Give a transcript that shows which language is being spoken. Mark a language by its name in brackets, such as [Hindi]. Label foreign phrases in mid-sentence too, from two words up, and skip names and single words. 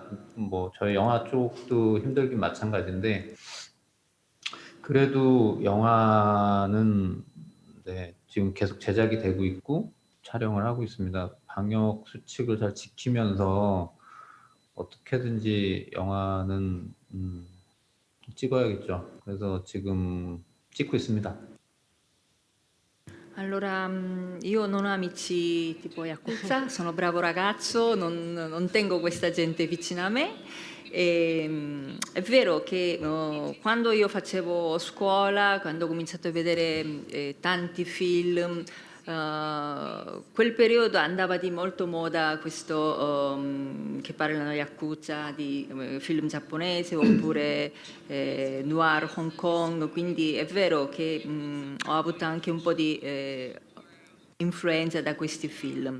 [Korean] 뭐 저희 영화 쪽도 힘들긴 마찬가지인데 그래도 영화는 지금 계속 제작이 되고 있고 촬영을 하고 있습니다. 방역 수칙을 잘 지키면서 어떻게든지 영화는 찍어야겠죠. 그래서 지금 찍고 있습니다. [Italian] Allora, io non ho amici tipo Yakuza, sono bravo ragazzo, non tengo questa gente vicino a me. È vero che quando io facevo scuola, quando ho cominciato a vedere tanti film, quel periodo andava di molto moda questo che parlano Yakuza di film giapponese oppure noir Hong Kong, quindi è vero che ho avuto anche un po' di influenza da questi film.